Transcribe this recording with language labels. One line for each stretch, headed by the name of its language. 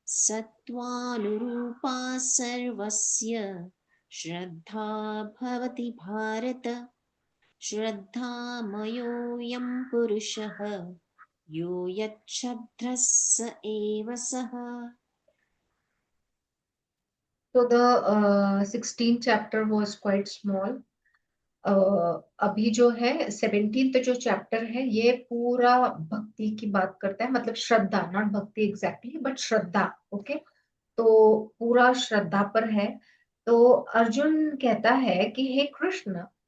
Sanskrit: सत्त्वानुरूपा सर्वस्य श्रद्धा भवति भारत, श्रद्धामयोऽयं पुरुषः यो यच्छ्रद्धः स एव सः।
English: So the 16th chapter was quite small.
Hindi: अभी जो है 17th जो चैप्टर है ये पूरा भक्ति की बात करता है, मतलब श्रद्धा,
English: not
Hindi: भक्ति
English: exactly but
Hindi: श्रद्धा।
English: Okay.
Hindi: तो पूरा श्रद्धा पर है। तो अर्जुन कहता है कि हे कृष्ण,